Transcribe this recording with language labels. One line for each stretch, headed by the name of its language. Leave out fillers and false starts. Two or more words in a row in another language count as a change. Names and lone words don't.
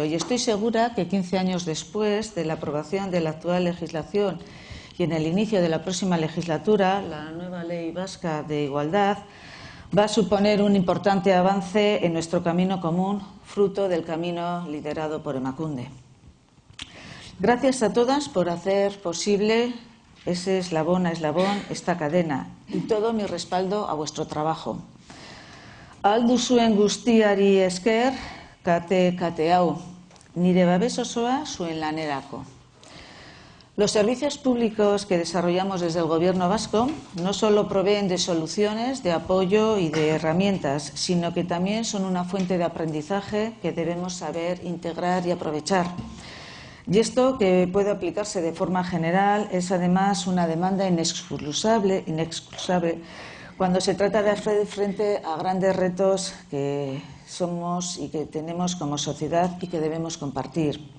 Spanish: Y estoy segura que 15 años después de la aprobación de la actual legislación y en el inicio de la próxima legislatura, la nueva Ley Vasca de Igualdad va a suponer un importante avance en nuestro camino común, fruto del camino liderado por Emakunde. Gracias a todas por hacer posible ese eslabón a eslabón, esta cadena, y todo mi respaldo a vuestro trabajo.
Basque: Ahal duzuen guztiari esker, kate hau, nire babes osoa zuen lanerako.
Spanish: Los servicios públicos que desarrollamos desde el Gobierno vasco no solo proveen de soluciones, de apoyo y de herramientas, sino que también son una fuente de aprendizaje que debemos saber integrar y aprovechar. Y esto, que puede aplicarse de forma general, es además una demanda inexcusable cuando se trata de hacer frente a grandes retos que somos y que tenemos como sociedad y que debemos compartir.